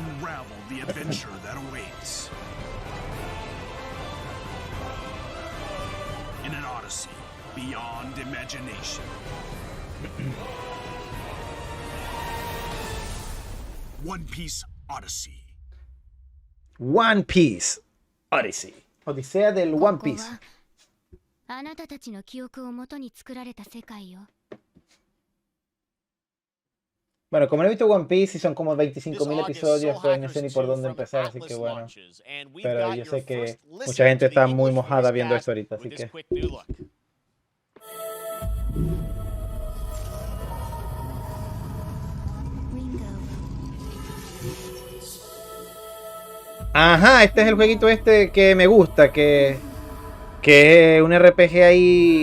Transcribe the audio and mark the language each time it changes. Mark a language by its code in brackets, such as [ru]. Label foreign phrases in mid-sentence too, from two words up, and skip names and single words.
[en] unravel the adventure that awaits. In an odyssey beyond imagination. One Piece Odyssey. One Piece Odyssey. [es] Odisea del One Piece. [ja] あなたたちの記憶をもとに作られた世界よ。 [es] Bueno, como no he visto One Piece y son como 25.000 episodios, pues no sé ni por dónde empezar, así que bueno. Pero yo sé que mucha gente está muy mojada viendo esto ahorita, así que... Ajá, este es el jueguito este que me gusta, que es un RPG ahí...